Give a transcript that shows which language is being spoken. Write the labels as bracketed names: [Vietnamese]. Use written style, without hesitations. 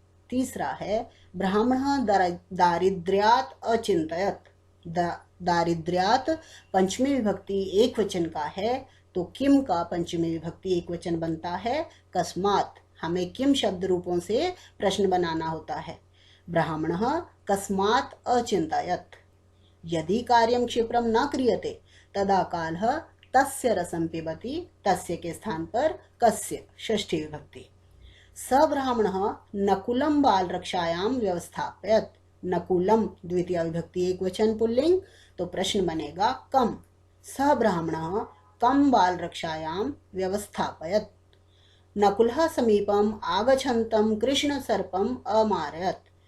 [Hindi] तीसरा है, [Sanskrit] ब्राह्मणः दारिद्र्यात् अचिंतयत्। [Hindi] दारिद्र्यात् पंचमी विभक्ति एक वचन का है, तो किम का पंचमी विभक्ति एक वचन बनता है कस्मात्। हमें किम शब्द रूपों से प्रश्न बनाना होता है। [Sanskrit] ब्राह्मणः कस्मात् अचिंतयत्। यदि कार्यं क्षिप्रं न क्रियते तदा कालः तस्य रसं पिबति, तस्य [Hindi] के स्थान पर [Sanskrit] कस्य षष्ठी विभक्ति। स ब्राह्मणः नकुलं बाल रक्षायां व्यवस्थापयत्। [Hindi] नकुलम द्वितीय विभक्ति एक वचन पुल्लिंग, तो प्रश्न बनेगा कम। [Sanskrit] स ब्राह्मणः कम बाल रक्षायां व्यवस्थापयत्। नकुलः समीपम आगच्छन्तं कृष्ण सर्पम अमारयत्।